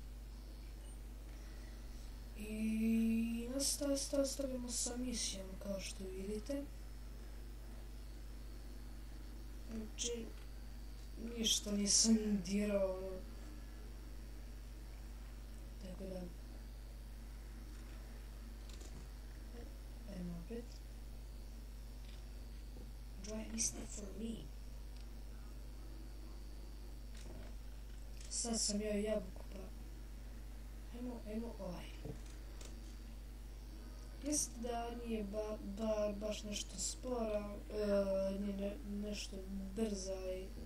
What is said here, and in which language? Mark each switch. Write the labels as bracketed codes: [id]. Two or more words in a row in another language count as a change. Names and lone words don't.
[sr] I nastavimo sa misijom kao što vidite. Znači, ništa nisam dirao, tako da ajmo opet. [en] Drive is not for me. [sr] Sad sam jeo jabuku, pa ajmo ovaj. Jeste da nije baš nešto spora, nije nešto brza i...